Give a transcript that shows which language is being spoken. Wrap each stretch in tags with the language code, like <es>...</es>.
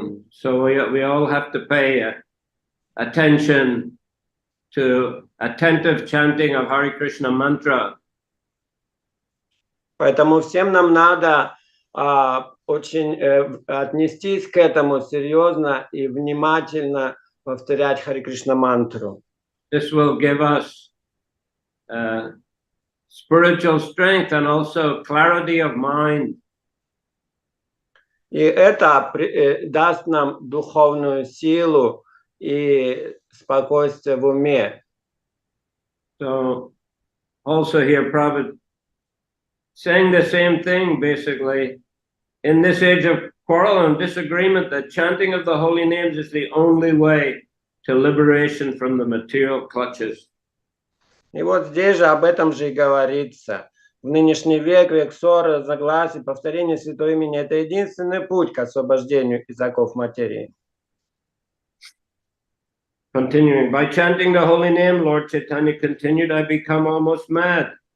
<en>So we all have to pay attention to attentive chanting of Hare Krishna mantra.</en> <ru>Поэтому всем нам надо очень отнестись к этому серьезно и внимательно повторять Харе Кришна мантру.</ru> <en>This will give us spiritual strength and also clarity of mind.</en> <ru>И это даст нам духовную силу и спокойствие в уме.</ru> <en>So also here Prabhupada saying the same thing basically. In this age of quarrel and disagreement, the chanting of the holy names is the only way to liberation from the material clutches.</en> <ru>И вот здесь же об этом же и говорится. В нынешний век, век ссоры, разногласий, повторение святого имени – это единственный путь к освобождению из оков материи.</ru> <en>Continuing, by chanting the holy name, Lord Chaitanya continued, I became almost mad.</en>